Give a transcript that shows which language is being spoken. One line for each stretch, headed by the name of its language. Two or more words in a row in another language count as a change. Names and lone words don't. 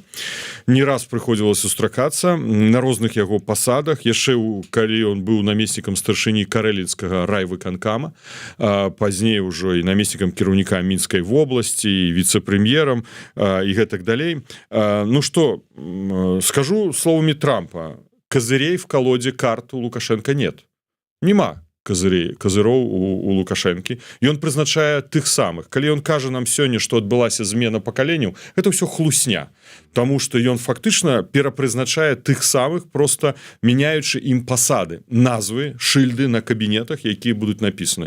Belarusian: Не раз прыходзілася сустракацца на розных яго пасадах. Яшчэ калі ён быў намеснікам старшыні карэлінскага райвыканкама, пазней ужо і намеснікам кіраўніка Мінскай вобласці, і віцэ-прэм'ерам, і гэтак далей. Ну што, скажу словамі Трампа,
Russian: козырей в колоде карт у Лукашенко нет.
Belarusian: Нема козыроў у Лукашэнкі. Ён прызначае тых самых. Калі ён кажа нам сёння, што адбылася змена пакаленняў, гэта ўсё хлусня. Таму што ён фактычна перапрызначае тых самых, просто мяняючы ім пасады, назвы, шыльды на кабінетах, якія будуць напісаны.